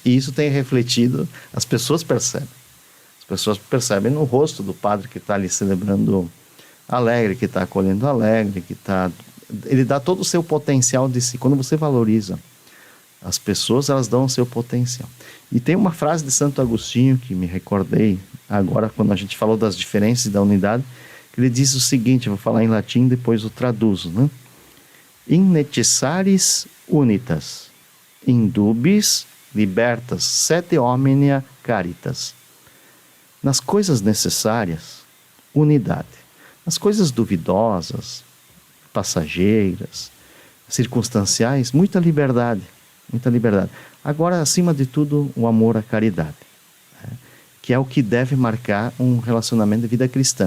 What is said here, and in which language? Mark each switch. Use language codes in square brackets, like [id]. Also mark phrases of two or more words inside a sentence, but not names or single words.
[pt] E isso tem refletido, as pessoas percebem. As pessoas percebem no rosto do padre que está ali celebrando alegre, que está acolhendo alegre, ele dá todo o seu potencial de si. Quando você valoriza as pessoas, elas dão o seu potencial. E tem uma frase de Santo Agostinho que me recordei agora quando a gente falou das diferenças e da unidade, que ele diz o seguinte, eu vou falar em latim, depois eu traduzo, né? [la] In necessaris unitas, in dubis libertas, sed omnia caritas. [pt] Nas coisas necessárias, unidade. Nas coisas duvidosas, passageiras, circunstanciais, muita liberdade. Muita liberdade. Agora, acima de tudo, o amor à caridade, né? Que é o que deve marcar um relacionamento de vida cristã.